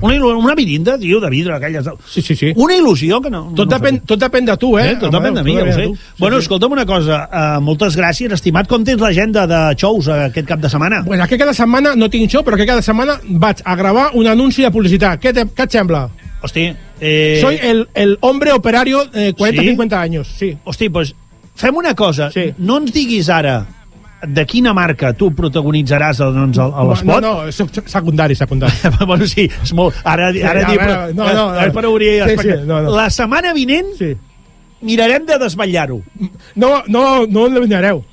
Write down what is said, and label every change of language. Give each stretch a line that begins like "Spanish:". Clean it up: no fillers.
Catalan: Una Mirinda, tio, de vidre, aquelles... Sí. Una il·lusió que no... Tot depèn de tu, eh? Tot depèn de mi, ja ho sé. Bueno, escolta'm una cosa. Moltes gràcies, estimat. Com tens l'agenda de shows aquest cap de setmana? Bueno, aquest cap de setmana no tinc show, però aquest cap de setmana vaig a gravar un anunci de publicitat. Què et sembla? Hosti...
Spanish: Soy el hombre operario 40-50 años, sí.
Catalan: Hosti, doncs fem una cosa. No ens diguis ara de quina marca tu protagonitzaràs a l'espot. No, soc secundari. Bueno, sí, és molt... Ara per obrir... La setmana vinent mirarem de desvetllar-ho. No l'enviareu.